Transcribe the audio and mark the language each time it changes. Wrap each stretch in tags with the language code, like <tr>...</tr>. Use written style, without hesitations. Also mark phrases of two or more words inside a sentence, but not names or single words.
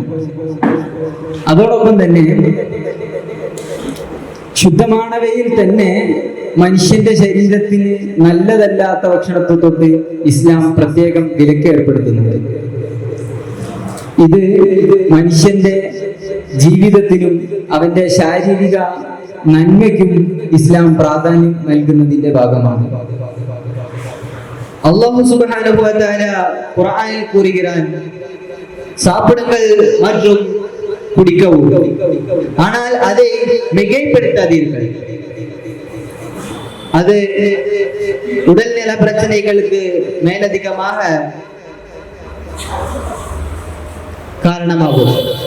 <ml>അതോടൊപ്പം തന്നെ ശുദ്ധമാണവയിൽ തന്നെ മനുഷ്യന്റെ ശരീരത്തിന് നല്ലതല്ലാത്ത ഭക്ഷണത്തെ തൊട്ട് ഇസ്ലാം പ്രത്യേകം വിലക്ക് ഏർപ്പെടുത്തുന്നുണ്ട്. ഇത് മനുഷ്യന്റെ ജീവിതത്തിനും അവന്റെ ശാരീരിക നന്മയ്ക്കും ഇസ്ലാം പ്രാധാന്യം നൽകുന്നതിന്റെ ഭാഗമാണ്.</ml> <ta>அல்லாஹ் சுப்ஹானஹு வ தஆலா குர்ஆனில் கூறுகிறான், சாப்பிடுங்கள் மற்றும் குடிக்கவும், ஆனால் அதை மிகைப்படுத்தாதீர்கள். அது உடல்நல பிரச்சனைகளுக்கு மேலதிகமாக காரணமாகும்.</ta>